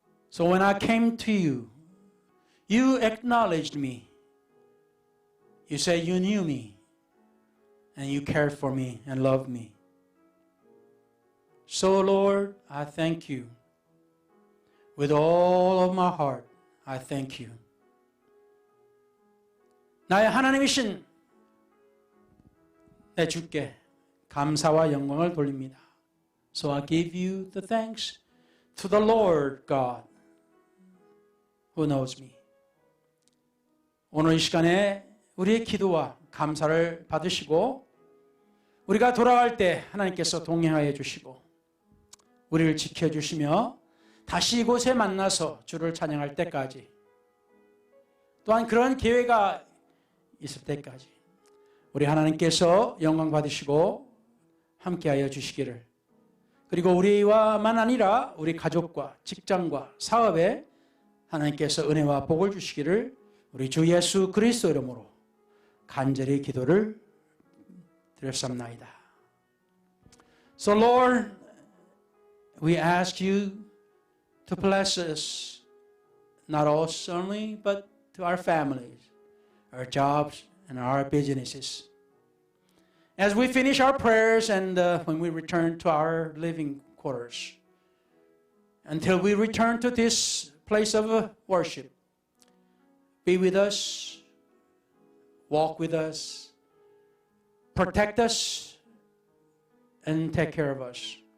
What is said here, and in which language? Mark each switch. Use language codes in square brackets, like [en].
[en] So when I came to you, you acknowledged me. You said you knew me and you cared for me and loved me. So Lord, I thank you. With all of my heart, I thank you. [ko] 나의 하나님이신 내 주께 감사와 영광을 돌립니다. [en] So I give you the thanks to the Lord God who knows me. [ko] 오늘 이 시간에 우리의 기도와 감사를 받으시고 우리가 돌아갈 때 하나님께서 동행하여 주시고 우리를 지켜주시며 다시 이곳에 만나서 주를 찬양할 때까지, 또한 그런 기회가 있을 때까지 우리 하나님께서 영광 받으시고 함께하여 주시기를, 그리고 우리와만 아니라 우리 가족과 직장과 사업에 하나님께서 은혜와 복을 주시기를 우리 주 예수 그리스도 이름으로 간절히 기도를 드렸습나이다. [en] So Lord, we ask you to bless us, not us only, but to our families, our jobs, and our businesses. As we finish our prayers and when we return to our living quarters, until we return to this place of worship, be with us, walk with us, protect us, and take care of us.